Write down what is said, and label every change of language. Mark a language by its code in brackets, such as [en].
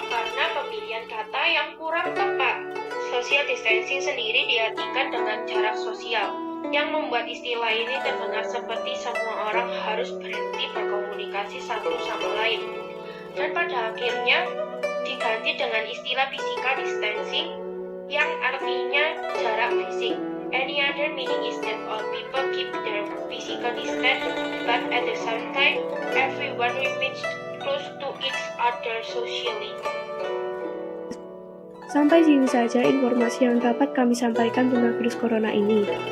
[id] Karena pemilihan kata yang kurang tepat. Social distancing sendiri diartikan dengan jarak sosial, yang membuat istilah ini terdengar seperti semua orang harus berhenti berkomunikasi satu sama lain. Dan pada akhirnya diganti dengan istilah physical distancing yang artinya jarak fisik. [en] Any other meaning is that all people keep their physical distance, but at the same time, everyone remains close to each other socially. [id] Sampai sini saja informasi yang dapat kami sampaikan tentang virus corona ini.